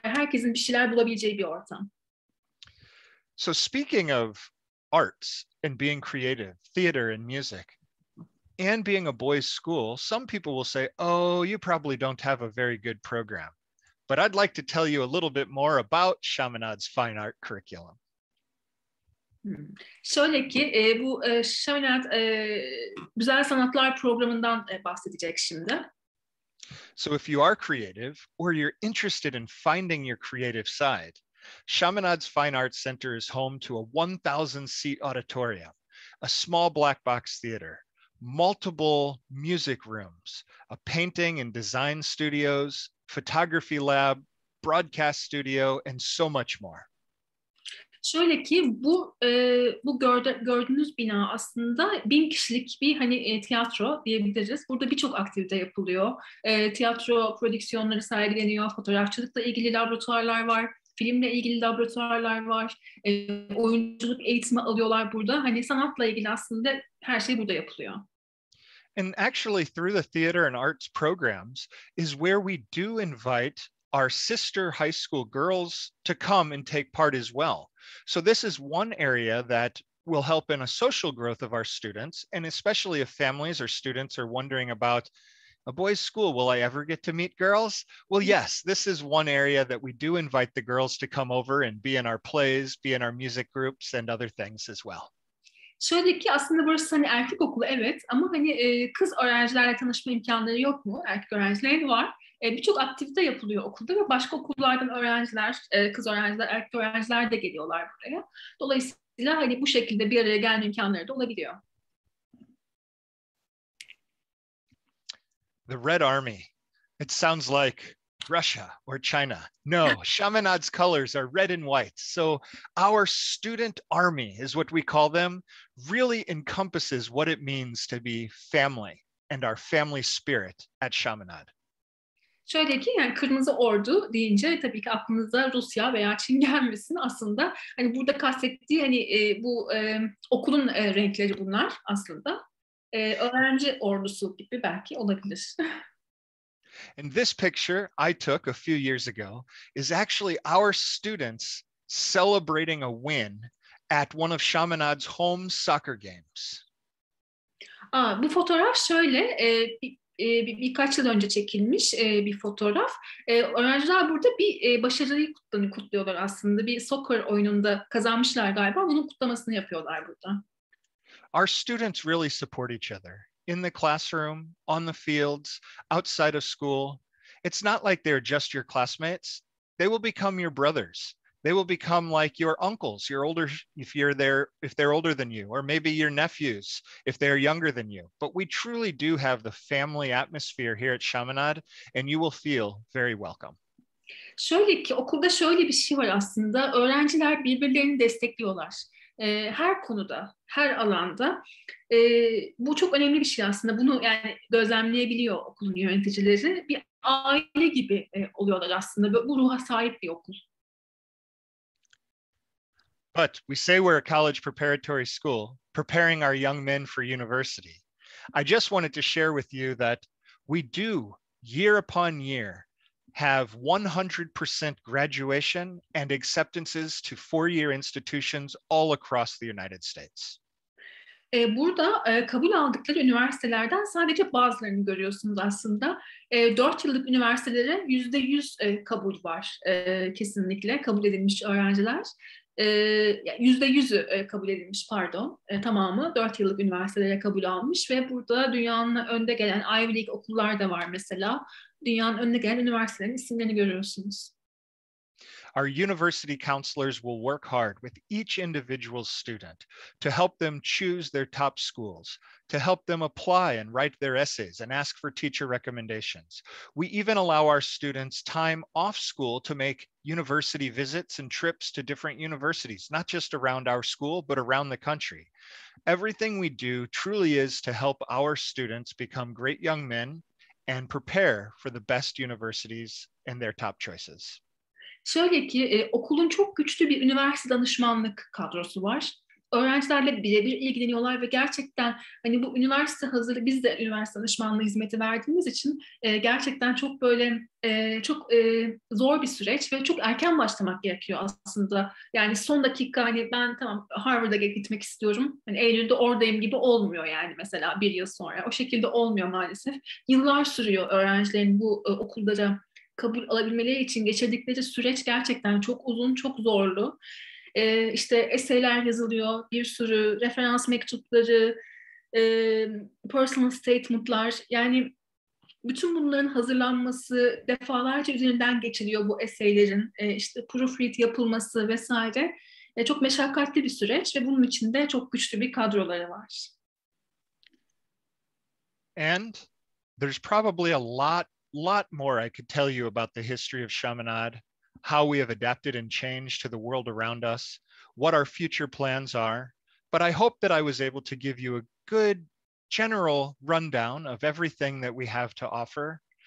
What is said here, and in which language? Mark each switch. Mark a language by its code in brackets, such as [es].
[tr] Herkesin bir şeyler bulabileceği bir ortam. [en] So speaking of arts and being creative, theater and music, and being a boys' school, some people will say, oh, you probably don't have a very good program. But I'd like to tell you a little bit more about Chaminade's fine art curriculum. [tr] Şöyle ki bu Chaminade Güzel Sanatlar programından bahsedecek şimdi. [en] So if you are creative or you're interested in finding your creative side, Chaminade's Fine Arts Center is home to a 1,000-seat auditorium, a small black box theater, multiple music rooms, a painting and design studios, photography lab, broadcast studio, and so much more. [tr] Şöyle ki bu gördüğünüz bina aslında 1000 kişilik bir hani tiyatro diyebiliriz. Burada birçok aktivite yapılıyor. Tiyatro prodüksiyonları sergileniyor, fotoğrafçılıkla ilgili laboratuvarlar var, filmle ilgili laboratuvarlar var, oyunculuk eğitimi alıyorlar burada. Hani sanatla ilgili aslında her şey burada yapılıyor. [en] And actually through the theater and arts programs is where we do invite our sister high school girls to come and take part as well. So this is one area that will help in a social growth of our students, and especially if families or students are wondering about a boys' school, will I ever get to meet girls? Well, yes, this is one area that we do invite the girls to come over and be in our plays, be in our music groups and other things as well. [tr] Şöyle ki aslında burası hani erkek okulu evet ama hani kız öğrencilerle tanışma imkanları yok mu? Erkek öğrencilerin var. Birçok aktivite yapılıyor okulda ve başka okullardan öğrenciler, kız öğrenciler, erkek öğrenciler de geliyorlar buraya. Dolayısıyla hani bu şekilde bir araya gelme imkanları da olabiliyor. [en] The Red Army. It sounds like Russia or China. No, Chaminade's colors are red and white. So our student army is what we call them, really encompasses what it means to be family and our family spirit at Chaminade. [tr] Şöyle ki yani Kırmızı Ordu deyince tabii ki aklınıza Rusya veya Çin gelmesin aslında. Hani burada kastettiği hani bu okulun renkleri bunlar aslında. Öğrenci ordusu gibi belki olabilir. [en] And this picture I took a few years ago is actually our students celebrating a win at one of Chaminade's home soccer games. [tr] Bu fotoğraf şöyle birkaç yıl önce çekilmiş bir fotoğraf. Öğrenciler burada bir başarıyı kutluyorlar aslında. Bir soccer oyununda kazanmışlar galiba. Bunun kutlamasını yapıyorlar burada. [en] Our students really support each other. in the classroom, on the fields, outside of school. It's not like they're just your classmates. They will become your brothers. They will become like your uncles, your older, if they're older than you, or maybe your nephews, if they're younger than you. But we truly do have the family atmosphere here at Chaminade, and you will feel very welcome. [tr] Şöyle ki okulda şöyle bir şey var aslında. Öğrenciler birbirlerini destekliyorlar. Her konuda, her alanda. Bu çok önemli bir şey aslında. Bunu yani gözlemleyebiliyor okulun yöneticileri. Bir aile gibi oluyorlar aslında. Bu ruha sahip bir okul. [en] But we say we're a college preparatory school, preparing our young men for university. I just wanted to share with you that we do, year upon year, have 100% graduation and acceptances to four-year institutions all across the United States. [tr] Burada kabul aldıkları üniversitelerden sadece bazılarını görüyorsunuz aslında. 4 yıllık üniversitelere %100 kabul var kesinlikle kabul edilmiş öğrenciler. %100'ü kabul edilmiş pardon. Tamamı 4 yıllık üniversitelere kabul almış ve burada dünyanın önde gelen Ivy League okullar da var mesela. Dünyanın önde gelen üniversitelerin isimlerini görüyorsunuz. [en] Our university counselors will work hard with each individual student to help them choose their top schools, to help them apply and write their essays and ask for teacher recommendations. We even allow our students time off school to make university visits and trips to different universities, not just around our school, but around the country. Everything we do truly is to help our students become great young men and prepare for the best universities and their top choices. [tr] Şöyle ki okulun çok güçlü bir üniversite danışmanlık kadrosu var. Öğrencilerle birebir ilgileniyorlar ve gerçekten hani bu üniversite hazırlığı, biz de üniversite danışmanlığı hizmeti verdiğimiz için gerçekten çok böyle çok zor bir süreç ve çok erken başlamak gerekiyor aslında. Yani son dakika hani ben tamam Harvard'a gitmek istiyorum. Hani Eylül'de oradayım gibi olmuyor yani mesela bir yıl sonra. O şekilde olmuyor maalesef. Yıllar sürüyor öğrencilerin bu okullara kabul alabilmeleri için geçirdikleri süreç gerçekten çok uzun, çok zorlu. İşte eseyler yazılıyor, bir sürü referans mektupları, personal statement'lar. Yani bütün bunların hazırlanması defalarca üzerinden geçiliyor bu eseylerin. İşte proofread yapılması vesaire. Çok meşakkatli bir süreç ve bunun içinde çok güçlü bir kadroları var. [en] And there's probably a lot more I could tell you about the history of Chaminade, how we have adapted and changed to the world around us, what our future plans are. But I hope that I was able to give you a good general rundown of everything that we have to offer.